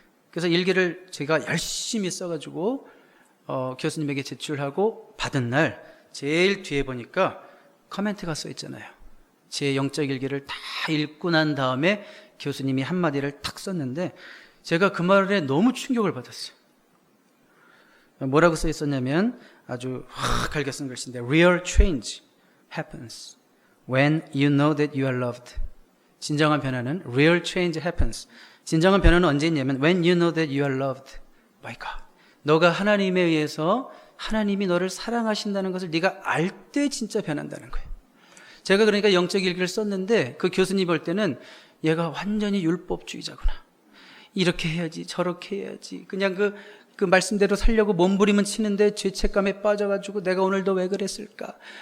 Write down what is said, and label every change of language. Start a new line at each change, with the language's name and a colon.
Korean: 그래서 일기를 제가 열심히 써가지고 교수님에게 제출하고 받은 날 제일 뒤에 보니까 코멘트가 써 있잖아요. 제 영적 일기를 다 읽고 난 다음에 교수님이 한마디를 탁 썼는데 제가 그 말에 너무 충격을 받았어요. 뭐라고 써 있었냐면 아주 확 갈겨 쓴 글씨인데
English: Real change happens when you know that you are loved.
Korean: 진정한 변화는
English: real change happens.
Korean: 진정한 변화는 언제 있냐면
English: when you know that you are loved by God.
Korean: 너가 하나님에 의해서 하나님이 너를 사랑하신다는 것을 네가 알 때 진짜 변한다는 거예요. 제가 그러니까 영적 일기를 썼는데 그 교수님 볼 때는 얘가 완전히 율법주의자구나. 이렇게 해야지 저렇게 해야지 그냥 그 말씀대로 살려고 몸부림은 치는데 죄책감에 빠져가지고 내가 오늘도 왜 그랬을까?